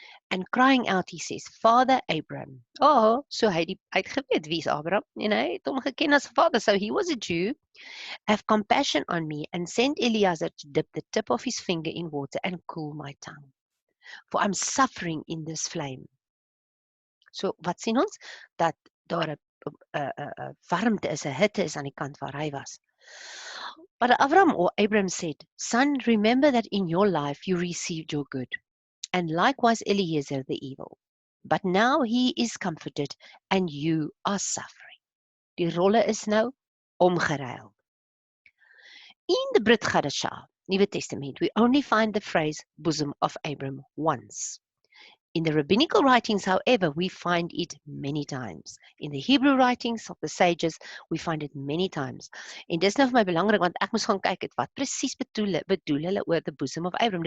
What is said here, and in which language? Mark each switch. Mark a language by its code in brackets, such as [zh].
[en] And crying out, he says, Father Abraham. [af] Oh, so hy het geweet wie is Abraham en hy het hom geken as vader. [en] So he was a Jew. Have compassion on me and send Eliezer to dip the tip of his finger in water and cool my tongue. For I'm suffering in this flame. [af] So wat sien ons? Dat daar 'n warmte is, 'n hitte is aan die kant waar hy was. [en] But Abraham said, Son, remember that in your life you received your good, and likewise Eliezer the evil. But now he is comforted, and you are suffering. [af] Die rolle is nou omgeruil. [en] In the Brit Hadashah, Nuwe Testament, we only find the phrase bosom of Abraham once. In the rabbinical writings, however, we find it many times. In the Hebrew writings of the sages, we find it many times. [af] En dis nou vir my belangrik, want ek moes gaan kyk het wat presies bedoel hulle oor [en] the bosom of Abraham.